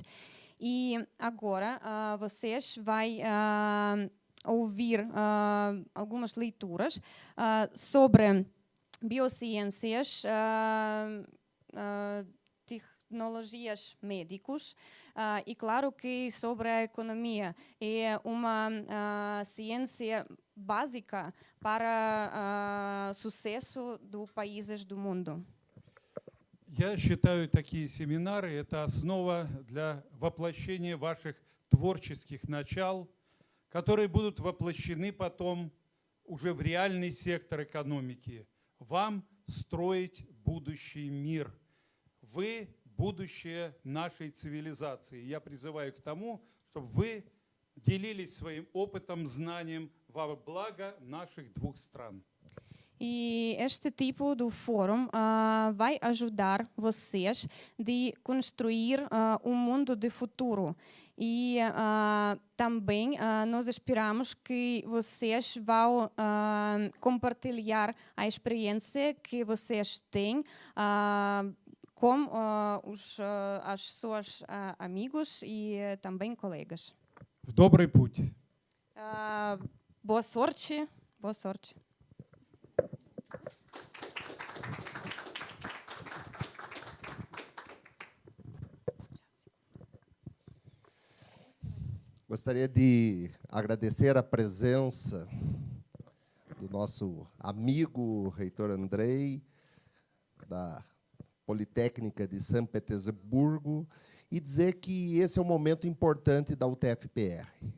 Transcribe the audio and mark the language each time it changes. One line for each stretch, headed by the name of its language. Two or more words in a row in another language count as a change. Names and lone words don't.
Portuguese: E agora vocês vão ouvir algumas leituras sobre biociências, tecnologias médicos e claro que sobre a economia é uma ciência básica para sucesso dos países do mundo.
Russian: Я считаю, такие семинары – это основа для воплощения ваших творческих начал, которые будут воплощены потом уже в реальный сектор экономики. Вам строить будущий мир. Вы будущее нашей цивилизации. Я призываю к тому, чтобы вы делились своим опытом, знанием во благо наших двух стран.
Portuguese: E este tipo de fórum vai ajudar vocês de construir um mundo de futuro. E também nós esperamos que vocês vão compartilhar a experiência que vocês têm com as suas amigos e também colegas.
Russian: В добрый путь.
Portuguese: Boa sorte. Boa sorte. Gostaria de agradecer a presença do nosso amigo reitor Andrei, da Politécnica de São Petersburgo, e dizer que esse é um momento importante da UTFPR.